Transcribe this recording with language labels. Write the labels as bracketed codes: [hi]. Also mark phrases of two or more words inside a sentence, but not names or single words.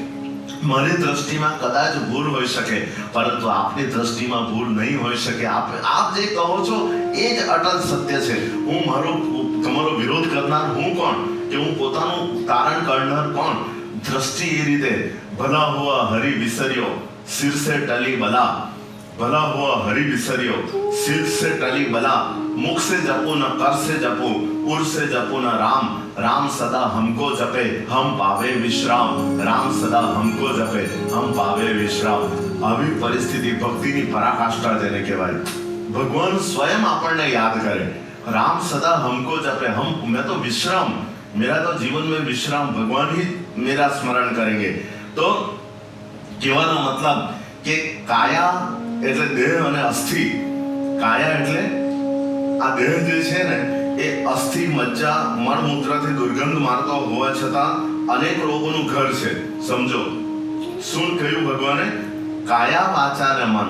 [gu] મારી દ્રષ્ટિમાં કદાચ ભૂલ હોઈ શકે, પરંતુ આપની દ્રષ્ટિમાં ભૂલ નહીં હોઈ શકે. આપ જે કહો છો એ જ અટલ સત્ય છે. હું તમારો વિરોધ કરનાર હું કોણ, કે હું પોતાનું તારણ કરનાર કોણ? દ્રષ્ટિ એ રીતે [hi] भला हुआ हरि विसर्यो, सिर से टली बला. भला हुआ हरि विसर्यो, सिर से टली बला. मुख से जपो न कर से जपो, उर से जपो न राम. राम सदा हमको जपे, हम पावे विश्राम. राम सदा हमको जपे, हम पावे विश्राम. [gu] આવી પરિસ્થિતિ ભક્તિની પરાકાષ્ઠા જેને કહેવાય. ભગવાન સ્વયં આપણને યાદ કરે. [hi] राम सदा हमको जपे, हम मैं तो विश्राम, मेरा तो जीवन में विश्राम, भगवान ही मेरा स्मरण करेंगे. [gu] तो કહેવાનો મતલબ કે કાયા એટલે દેહ અને અસ્થિ. કાયા એટલે આ દેહ જે છે ને એ અસ્થિ, મજ્જા, મળમૂત્રથી દુર્ગંધ મારતો હોવા છતાં અનેક રોગોનું ઘર છે. સમજો શું કહ્યું ભગવાને? કાયા વાચા ને મન.